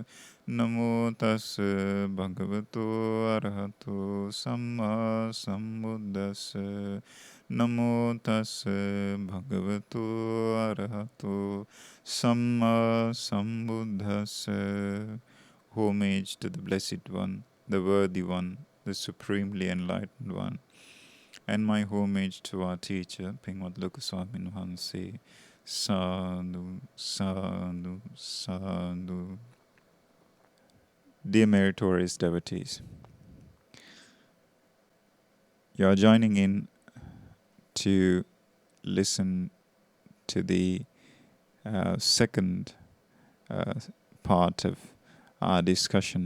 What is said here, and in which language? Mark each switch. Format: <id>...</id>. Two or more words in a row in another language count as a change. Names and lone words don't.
<pi>Namo tassa bhagavato arahato samma sambuddhassa. Namo tassa bhagavato arahato samma sambuddhassa.</pi> <en>Homage to the Blessed One, the Worthy One, the Supremely Enlightened One. And my homage to our teacher, Pingwat Lokaswamin Hanse.</en> <pi>Sadhu, sadhu, sadhu.</pi> <en>Dear meritorious devotees, you are joining in to listen to the second part of our discussion.</en>